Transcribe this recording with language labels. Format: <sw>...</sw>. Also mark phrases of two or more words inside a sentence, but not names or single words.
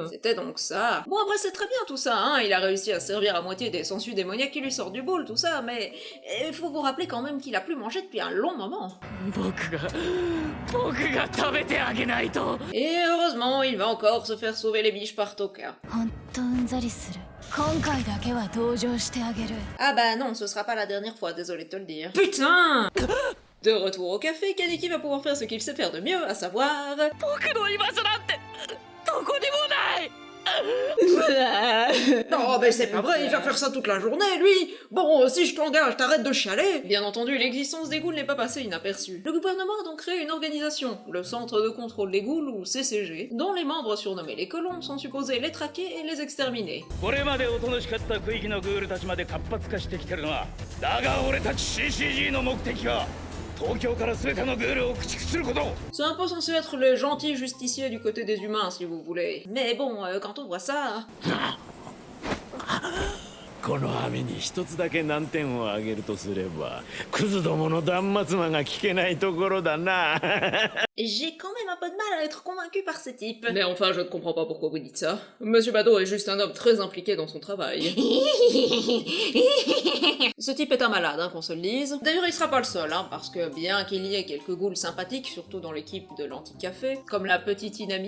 <fr>C'était donc ça. Bon, après, c'est très bien tout ça, hein, il a réussi à servir à moitié des sangsues démoniaques qui lui sortent du bol, tout ça, mais il faut vous rappeler quand même qu'il a plus mangé depuis un long moment. Et heureusement, il va encore se faire sauver les biches par Toka.</fr> <ja>ほんとうんざりする。今回だけは登場してあげる。</ja> <fr>Ah bah non, ce sera pas la dernière fois, désolé de te le dire. Putain! De retour au café, Kaneki va pouvoir faire ce qu'il sait faire de mieux, à savoir... Non, mais c'est pas vrai, il va faire ça toute la journée, lui! Bon, si je t'engage, t'arrêtes de chialer! Bien entendu, l'existence des ghouls n'est pas passée inaperçue. Le gouvernement a donc créé une organisation, le Centre de Contrôle des Ghouls, ou CCG, dont les membres surnommés les colons sont supposés les traquer et les exterminer.</fr> <ja>これまでおとなしかった区域のグールたちまで活発化してきてるのはだが俺たち CCG の目的は東京から全てのグールを駆逐すること。</ja> <fr>C'est un peu censé être les gentils justiciers du côté des humains, si vous voulez. Mais bon, quand on voit ça...</fr> <ja>この網に一つだけ難点を挙げるとすればクズどもの断末魔が聞けないところだな。</ja> <fr>J'ai quand même un peu de mal à être convaincu par ce type. Mais enfin, je ne comprends pas pourquoi vous dites ça. Monsieur Bado est juste un homme très impliqué dans son travail. Ce type est un malade, hein, qu'on se le dise. D'ailleurs, il sera pas le seul, hein, parce que bien qu'il y ait quelques ghouls sympathiques, surtout dans l'équipe de l'Anti-Café, comme la petite Inami.</fr>